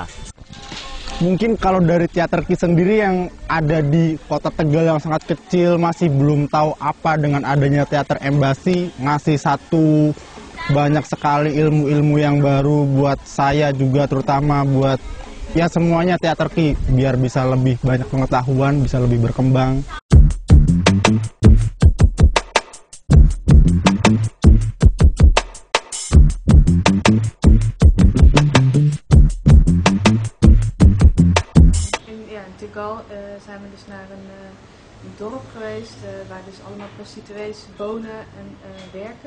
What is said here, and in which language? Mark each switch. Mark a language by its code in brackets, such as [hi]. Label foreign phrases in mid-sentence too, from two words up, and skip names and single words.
[id] Mungkin kalau dari Teater Ki sendiri yang ada di kota Tegal yang sangat kecil, masih belum tahu apa dengan adanya Teater Embasi, ngasih satu banyak sekali ilmu-ilmu yang baru buat saya juga, terutama buat ya semuanya Teater Ki, biar bisa lebih banyak pengetahuan, bisa lebih berkembang. [nl] Zijn we dus naar een dorp geweest waar dus allemaal prostituees wonen en werken.